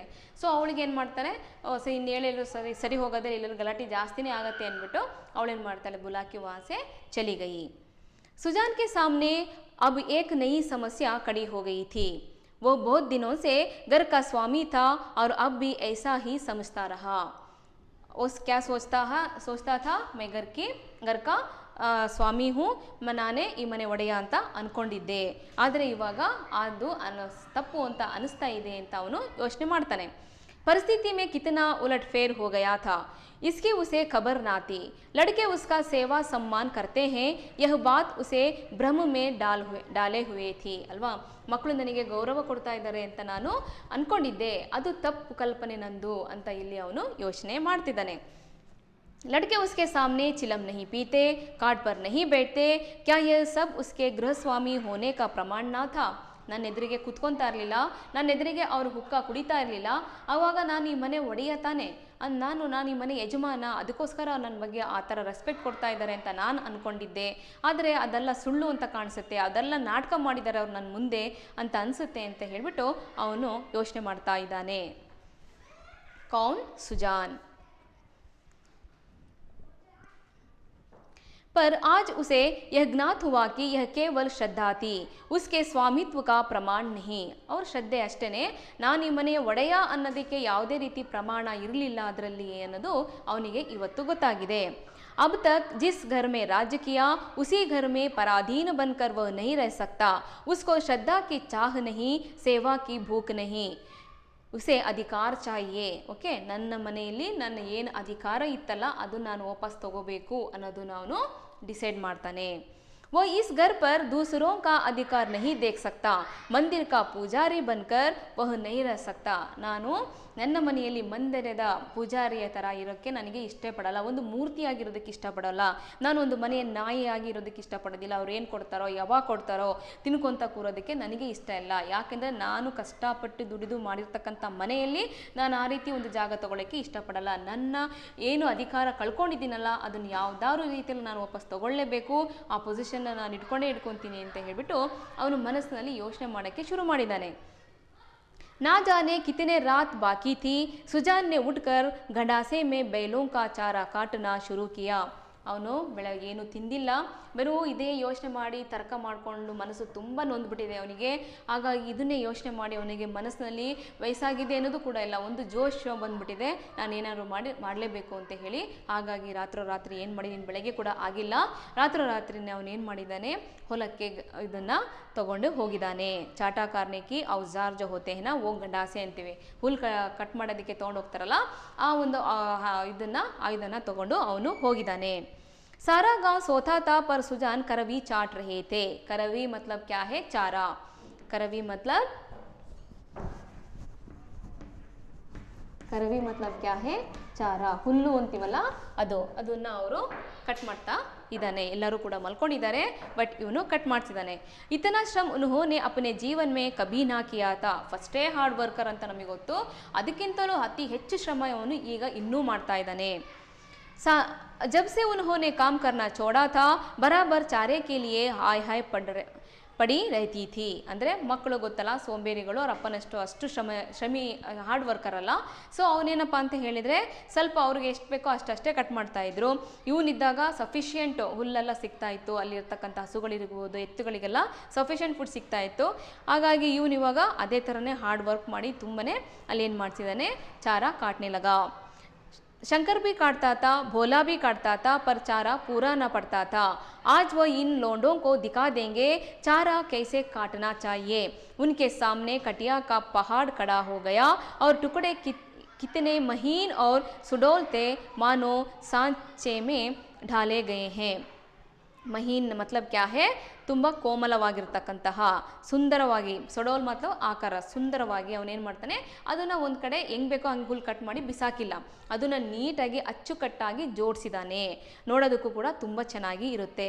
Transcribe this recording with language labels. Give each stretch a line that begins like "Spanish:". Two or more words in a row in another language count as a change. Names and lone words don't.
Kannada: ಸೊ ಅವಳಿಗೆ ಏನು ಮಾಡ್ತಾನೆ, ಇನ್ನು ಹೇಳೆಲ್ಲೂ ಸರಿ ಹೋಗೋದೇ, ಎಲ್ಲರೂ ಗಲಾಟೆ ಜಾಸ್ತಿನೇ ಆಗತ್ತೆ ಅಂದ್ಬಿಟ್ಟು ಅವಳೇನು ಮಾಡ್ತಾಳೆ, ಬುಲಾಕಿ
Hindi: वहाँ से चली गई. सुजान के सामने अब एक नई समस्या खड़ी हो गई थी. वो बहुत दिनों से घर का स्वामी था और अब भी ऐसा ही समझता रहा. उस क्या सोचता था, मैं घर का स्वामी हूँ,
Kannada: ನಾನೇ ಈ ಮನೆ ಒಡೆಯ ಅಂತ ಅಂದ್ಕೊಂಡಿದ್ದೆ, ಆದರೆ ಇವಾಗ ಅದು ತಪ್ಪು ಅಂತ ಅನಿಸ್ತಾ ಇದೆ ಅಂತ ಅವನು ಯೋಚನೆ ಮಾಡ್ತಾನೆ.
Hindi: परिस्थिति में कितना उलटफेर हो गया था, इसकी उसे खबर ना थी. लड़के उसका सेवा सम्मान करते हैं, यह बात उसे भ्रम में डाले हुए थी ಅಲ್ವಾ.
Kannada: ಮಕ್ಕಳು ನನಗೆ ಗೌರವ ಕೊಡ್ತಾ ಇದ್ದಾರೆ ಅಂತ ನಾನು ಅಂದ್ಕೊಂಡಿದ್ದೆ, ಅದು ತಪ್ಪು ಕಲ್ಪನೆ ನಂದು ಅಂತ ಇಲ್ಲಿ ಅವನು ಯೋಚನೆ ಮಾಡ್ತಿದ್ದಾನೆ.
Hindi: लड़के उसके सामने चिलम नहीं पीते, काट पर नहीं बैठते, क्या यह सब उसके गृहस्वामी होने का प्रमाण ना था.
Kannada: ನನ್ನ ಎದುರಿಗೆ ಕುತ್ಕೊತಾ ಇರಲಿಲ್ಲ, ನನ್ನ ಎದುರಿಗೆ ಅವರು ಹುಕ್ಕ ಕುಡಿತಾ ಇರಲಿಲ್ಲ, ಆವಾಗ ನಾನು ಈ ಮನೆ ಒಡೆಯ ತಾನೆ, ನಾನು ಈ ಮನೆ ಯಜಮಾನ, ಅದಕ್ಕೋಸ್ಕರ ನನ್ನ ಬಗ್ಗೆ ಆ ಥರ ರೆಸ್ಪೆಕ್ಟ್ ಕೊಡ್ತಾ ಇದ್ದಾರೆ ಅಂತ ನಾನು ಅಂದ್ಕೊಂಡಿದ್ದೆ. ಆದರೆ ಅದೆಲ್ಲ ಸುಳ್ಳು ಅಂತ ಕಾಣಿಸುತ್ತೆ, ಅದೆಲ್ಲ ನಾಟಕ ಮಾಡಿದ್ದಾರೆ ಅವ್ರು ನನ್ನ ಮುಂದೆ ಅಂತ ಅನಿಸುತ್ತೆ ಅಂತ ಹೇಳಿಬಿಟ್ಟು ಅವನು ಯೋಚನೆ ಮಾಡ್ತಾ ಇದ್ದಾನೆ.
Hindi: ಕೌನ್, ಸುಜಾನ್. पर आज उसे यह ज्ञात हुआ कि यह केवल श्रद्धा थी, उसके स्वामित्व का प्रमाण नहीं.
Kannada: और ಶ್ರದ್ಧೆ ಅಷ್ಟೇ, ನಾನು ಈ ಮನೆಯ ಒಡೆಯ ಅನ್ನೋದಕ್ಕೆ ಯಾವುದೇ ರೀತಿ ಪ್ರಮಾಣ ಇರಲಿಲ್ಲ ಅದರಲ್ಲಿ ಅನ್ನೋದು ಅವನಿಗೆ ಇವತ್ತು ಗೊತ್ತಾಗಿದೆ.
Hindi: अब तक जिस घर में राज्य किया उसी घर में पराधीन बनकर वह नहीं रह सकता. उसको श्रद्धा की चाह नहीं, सेवा की भूख नहीं, उसे अधिकार चाहिए.
Kannada: ಓಕೆ, ನನ್ನ ಮನೆಯಲ್ಲಿ ನನ್ನ ಏನು ಅಧಿಕಾರ ಇತ್ತಲ್ಲ ಅದು ನಾನು ವಾಪಸ್ ತಗೋಬೇಕು ಅನ್ನೋದನ್ನು ಅವನು ಡಿಸೈಡ್ ಮಾಡ್ತಾನೆ.
Hindi: वो इस घर पर दूसरों का अधिकार नहीं देख सकता, मंदिर का पुजारी बनकर वह नहीं रह सकता.
Kannada: ನಾನು ನನ್ನ ಮನೆಯಲ್ಲಿ ಮಂದಿರದ ಪೂಜಾರಿಯ ಥರ ಇರೋಕ್ಕೆ ನನಗೆ ಇಷ್ಟಪಡಲ್ಲ, ಒಂದು ಮೂರ್ತಿಯಾಗಿರೋದಕ್ಕೆ ಇಷ್ಟಪಡಲ್ಲ, ನಾನು ಒಂದು ಮನೆಯ ನಾಯಿಯಾಗಿ ಇರೋದಕ್ಕೆ ಇಷ್ಟಪಡೋದಿಲ್ಲ. ಅವ್ರು ಏನು ಕೊಡ್ತಾರೋ ಯಾವಾಗ ಕೊಡ್ತಾರೋ ತಿನ್ಕೊತ ಕೂರೋದಕ್ಕೆ ನನಗೆ ಇಷ್ಟ ಇಲ್ಲ. ಯಾಕೆಂದರೆ ನಾನು ಕಷ್ಟಪಟ್ಟು ದುಡಿದು ಮಾಡಿರ್ತಕ್ಕಂಥ ಮನೆಯಲ್ಲಿ ನಾನು ಆ ರೀತಿ ಒಂದು ಜಾಗ ತೊಗೊಳ್ಳೋಕ್ಕೆ ಇಷ್ಟಪಡಲ್ಲ. ನನ್ನ ಏನು ಅಧಿಕಾರ ಕಳ್ಕೊಂಡಿದ್ದೀನಲ್ಲ ಅದನ್ನು ಯಾವುದಾದ್ರು ರೀತಿಯಲ್ಲಿ ನಾನು ವಾಪಸ್ ತೊಗೊಳ್ಳೇಬೇಕು, ಆ ಪೊಸಿಷನ್ ನಾನು ಇಟ್ಕೊಂತೀನಿ ಅಂತ ಹೇಳಿಬಿಟ್ಟು ಅವನು ಮನಸ್ಸಿನಲ್ಲಿ ಯೋಚನೆ ಮಾಡೋಕ್ಕೆ ಶುರು ಮಾಡಿದ್ದಾನೆ.
Hindi: ना जाने कितने रात बाकी थी, सुजान ने उठकर गंडासे में बैलों का चारा काटना शुरू किया.
Kannada: ಅವನು ಬೆಳಗ್ಗೆ ಏನು ತಿಂದಿಲ್ಲ, ಬರೀ ಇದೇ ಯೋಚನೆ ಮಾಡಿ ತರ್ಕ ಮಾಡಿಕೊಂಡು ಮನಸ್ಸು ತುಂಬ ನೊಂದ್ಬಿಟ್ಟಿದೆ ಅವನಿಗೆ. ಹಾಗಾಗಿ ಇದನ್ನೇ ಯೋಚನೆ ಮಾಡಿ ಅವನಿಗೆ ಮನಸ್ಸಿನಲ್ಲಿ ವಯಸ್ಸಾಗಿದೆ ಅನ್ನೋದು ಕೂಡ ಇಲ್ಲ, ಒಂದು ಜೋಶ್ ಬಂದ್ಬಿಟ್ಟಿದೆ, ನಾನು ಏನಾದ್ರು ಮಾಡಲೇಬೇಕು ಅಂತ ಹೇಳಿ. ಹಾಗಾಗಿ ರಾತ್ರಿ ಏನು ಮಾಡಿ, ನೀನು ಬೆಳಗ್ಗೆ ಕೂಡ ಆಗಿಲ್ಲ, ರಾತ್ರಿನೇ ಅವನು ಏನು ಮಾಡಿದ್ದಾನೆ, ಹೊಲಕ್ಕೆ ಇದನ್ನು ತಗೊಂಡು ಹೋಗಿದ್ದಾನೆ.
Hindi: चारा काटने की औज़ार जो होते हैं ना, वो गंडासे
Kannada: ಅಂತೀವಿ, ಹುಲ್ ಕಟ್ ಮಾಡೋದಕ್ಕೆ ತೊಗೊಂಡು ಹೋಗ್ತಾರಲ್ಲ, ಆ ಒಂದು ಆಯುಧನ ತಗೊಂಡು ಅವನು ಹೋಗಿದ್ದಾನೆ.
Hindi: सारा गांव सोता था पर सुजान करवी चाट रहे थे. करवी मतलब क्या है, चारा. करवी मतलब क्या है,
Kannada: ಚಾರ, ಹುಲ್ಲು ಅಂತೀವಲ್ಲ ಅದನ್ನ ಅವರು ಕಟ್ ಮಾಡ್ತಾ ಇದ್ದಾನೆ. ಎಲ್ಲರೂ ಕೂಡ ಮಲ್ಕೊಂಡಿದ್ದಾರೆ, ಬಟ್ ಇವನು ಕಟ್ ಮಾಡ್ತಿದ್ದಾನೆ.
Hindi: इतना श्रम उन्होंने अपने जीवन में कभी ना किया था.
Kannada: ಫಸ್ಟೇ
English: hard worker
Kannada: ಅಂತ ನಮಗೆ ಗೊತ್ತು, ಅದಕ್ಕಿಂತಲೂ ಅತಿ ಹೆಚ್ಚು ಶ್ರಮ ಇವನು ಈಗ ಇನ್ನೂ ಮಾಡ್ತಾ ಇದ್ದಾನೆ.
Hindi: जब से उन्होंने काम करना छोड़ा था बराबर चारे के लिए हाय पड़ी रहती थी.
Kannada: ಅಂದರೆ ಮಕ್ಕಳು ಗೊತ್ತಲ್ಲ, ಸೋಂಬೇರಿಗಳು, ಅವ್ರ ಅಪ್ಪನಷ್ಟು ಅಷ್ಟು ಶ್ರಮಿ
English: hard worker
Kannada: ಅಲ್ಲ. ಸೊ ಅವನೇನಪ್ಪ ಅಂತ ಹೇಳಿದರೆ ಸ್ವಲ್ಪ ಅವ್ರಿಗೆ ಎಷ್ಟು ಬೇಕೋ ಅಷ್ಟೇ ಕಟ್ ಮಾಡ್ತಾಯಿದ್ರು. ಇವನಿದ್ದಾಗ ಸಫಿಷಿಯೆಂಟ್ ಹುಲ್ಲೆಲ್ಲ ಸಿಗ್ತಾಯಿತ್ತು, ಅಲ್ಲಿರ್ತಕ್ಕಂಥ ಹಸುಗಳಿರ್ಬೋದು, ಎತ್ತುಗಳಿಗೆಲ್ಲ
English: sufficient food
Kannada: ಸಿಗ್ತಾಯಿತ್ತು. ಹಾಗಾಗಿ ಇವನಿವಾಗ ಅದೇ ಥರನೇ
English: hard work
Kannada: ಮಾಡಿ ತುಂಬನೇ ಅಲ್ಲಿ ಏನು ಮಾಡ್ತಿದ್ದಾನೆ,
Hindi: चारा काटने लगा. शंकर भी काटता था, भोला भी काटता था, पर चारा पूरा न पड़ता था. आज वो इन लोंडों को दिखा देंगे चारा कैसे काटना चाहिए. उनके सामने कटिया का पहाड़ खड़ा हो गया और टुकड़े कितने महीन और सुडौल थे मानो सांचे में ढाले गए हैं. महीन मतलब क्या है,
Kannada: ತುಂಬ ಕೋಮಲವಾಗಿರ್ತಕ್ಕಂತಹ, ಸುಂದರವಾಗಿ, ಸೊಡೋಲ್ ಮತ್ತು ಆಕಾರ, ಸುಂದರವಾಗಿ ಅವನೇನು ಮಾಡ್ತಾನೆ, ಅದನ್ನು ಒಂದು ಕಡೆ ಹೆಂಗೆ ಬೇಕೋ ಹಂಗೆ ಹುಲ್ ಕಟ್ ಮಾಡಿ ಬಿಸಾಕಿಲ್ಲ, ಅದನ್ನು ನೀಟಾಗಿ ಅಚ್ಚುಕಟ್ಟಾಗಿ ಜೋಡಿಸಿದ್ದಾನೆ. ನೋಡೋದಕ್ಕೂ ಕೂಡ ತುಂಬ ಚೆನ್ನಾಗಿ ಇರುತ್ತೆ.